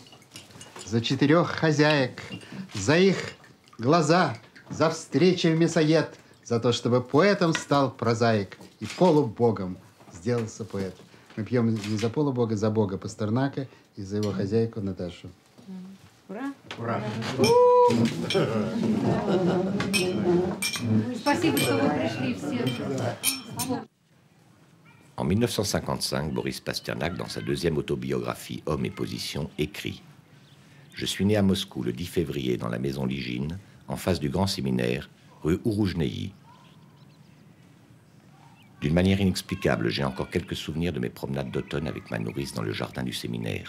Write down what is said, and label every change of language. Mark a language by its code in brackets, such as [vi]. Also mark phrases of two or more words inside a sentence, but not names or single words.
[ru] За 4 хозяек, за их глаза, за встречи в мясоед, за то, чтобы поэтом стал прозаик и полубогом сделался поэт. Мы пьем не за полубога, за бога Пастернака и за его хозяйку Наташу. Ура! Ура! Спасибо, что вы пришли все. [fr] En 1955, Boris Pasternak, dans sa deuxième autobiographie Homme et Position, écrit « Je suis né à Moscou le 10 février dans la maison Ligine, en face du grand séminaire, rue Ouroujneï. D'une manière inexplicable, j'ai encore quelques souvenirs de mes promenades d'automne avec ma nourrice dans le jardin du séminaire.